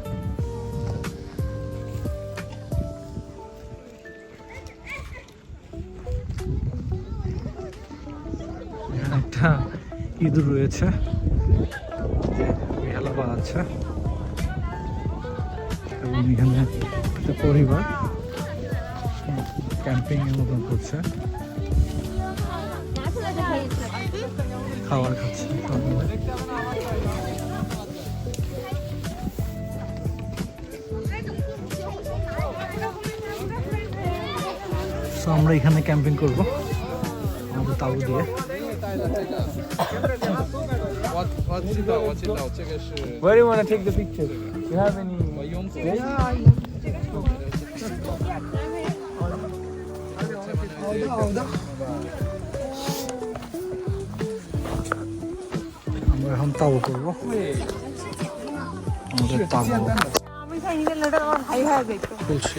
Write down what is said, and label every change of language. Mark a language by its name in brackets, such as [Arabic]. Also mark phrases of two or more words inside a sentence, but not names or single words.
[Bangla] এখানে একটা ইঁদুর রয়েছে যে বেহালা বানাচ্ছে, এবং এখানে একটা পরিবার ক্যাম্পিং এর মতন করছে, খাবার খাচ্ছে। তো আমরা এখানে ক্যাম্পিং করব আমাদের তাবু দিয়ে। [Chinese] 我知道，这个是 [English] Where do you want to take the picture? You have any? [Chinese] 用户。 [Bangla] আমরা এখন তাবু করবো, আমাদের তাবু খুলছি।